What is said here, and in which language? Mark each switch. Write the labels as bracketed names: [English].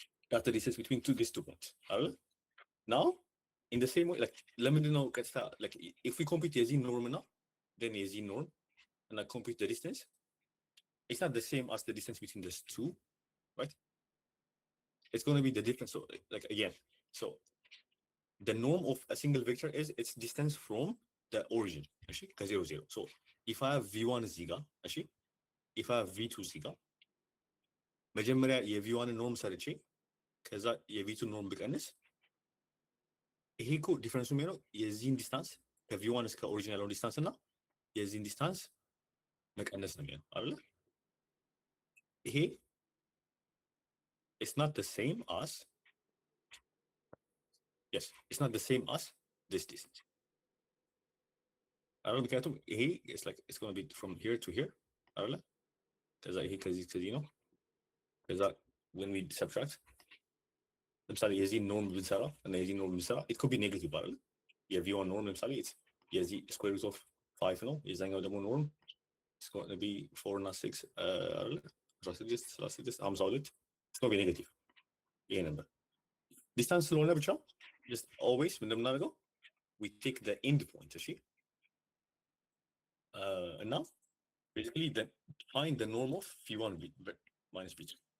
[English] That's the distance between these 2 points. Now in the same way, like let me know like if we compute the z norm now, then a z norm and I compute the distance, it's not the same as the distance between these 2, right? It's going to be the difference. So like again, so the norm of a single vector is its distance from the origin, actually, 0, 0. So if I have v1 ziga, actually, if I have v2 ziga, [Amharic] መጀመሪያ የv1 ኖርም ሰርቼ ከዛ የv2 ኖርም ብቀንስ ይሄ እኮ ዲፈረንሱ የሚሆነው የዚህን ዲስታንስ ከv1 እስከ ኦሪጂን ያለውን ዲስታንስ እና የዚህን ዲስታንስ መቀነስ ነው የሚሆነው አይደል? ይሄ [English] it's not the same as yes, it's not the same as this distance. [Amharic] አይደል? ምክንያቱም ይሄ [English] it's going to be from here to here [Amharic] አይደል? ከዛ ይሄ ከዚህ ነው። ከዛ [English] when we subtract [Amharic] ለምሳሌ የዚህ ኖርም ብንሰራ እና የዚህ ኖርም ብንሰራ [English] it could be negative [Amharic] አይደል? የv1 ኖርም ለምሳሌ የዚህ [English] square root of 5 [Amharic] ነው። የዛኛው ደግሞ ኖርም [English] it's going to be 4 [Amharic] እና 6 አይደል? [English] 16 52 it's going to be negative. [Amharic] ይሄ ነበር ዲስታንስ ስለሆነ ብቻ [English] just always [Amharic] እንደምናደርገው [English] we take the end point [Amharic] እሺ እና [English] basically then find the norm of v1 minus v2.